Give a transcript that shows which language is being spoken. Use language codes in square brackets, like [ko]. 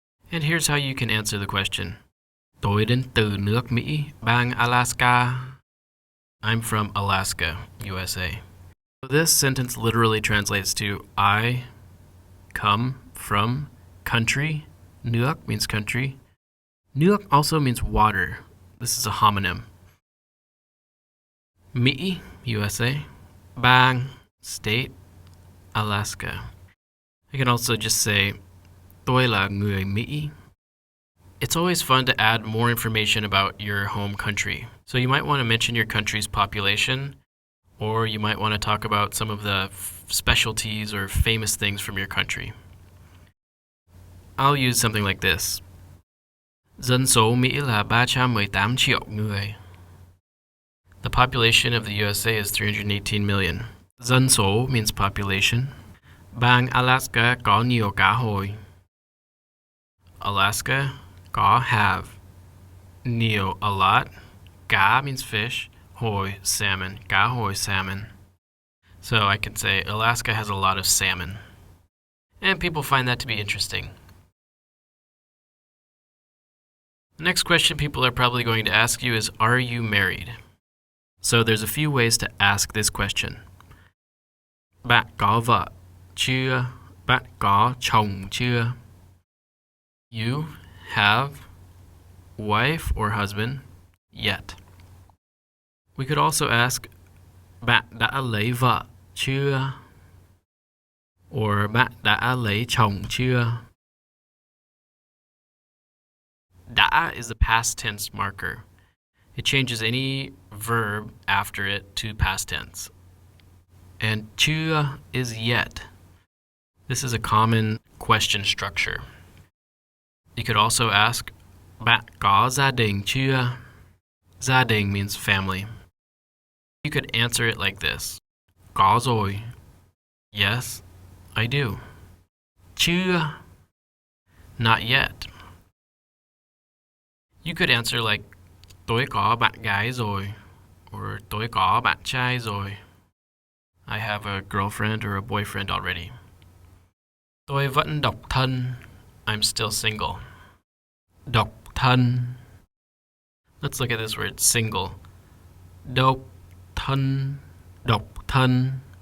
[en] And here's how you can answer the question. [vi] Tôi đến từ nước Mỹ, bang Alaska. [en] I'm from Alaska, USA. So this sentence literally translates to I come from country. Nước means country. Nước also means water. This is a homonym. Mỹ, USA. Bang, state, Alaska. I can also just say [vi] tôi là người Mỹ. [en] It's always fun to add more information about your home country. So you might want to mention your country's population, or you might want to talk about some of the specialties or famous things from your country. I'll use something like this. [vi] Dân số Mỹ là 318 triệu người. [en] The population of the USA is 318 million. Dân số means population. [vi] Bang Alaska có nhiều cá hồi. [en] Alaska có have. Nhiều, a lot. Cá means fish. Hồi, salmon. Cá hồi, salmon. So I can say Alaska has a lot of salmon. And people find that to be interesting. The next question people are probably going to ask you is, are you married? So there's a few ways to ask this question. [vi] Bạn có vợ chưa? Bạn có chồng chưa? [en] You have wife or husband yet. We could also ask, [vi] bạn đã lấy vợ chưa? Or bạn đã lấy chồng chưa? [en] Đã is the past tense marker. It changes any verb after it to past tense. And chưa is yet. This is a common question structure. You could also ask, [vi] bạn có gia đình chưa? [en] Gia đình means family. You could answer it like this. [vi] Có rồi. [en] Yes, I do. Chưa? Not yet. You could answer like, [vi] tôi có bạn gái rồi, or tôi có bạn trai rồi. [en] I have a girlfriend or a boyfriend already. [vi] Tôi vẫn độc thân. [en] I'm still single. Độc thân. Let's look at this word, single. Độc thân. Độc thân.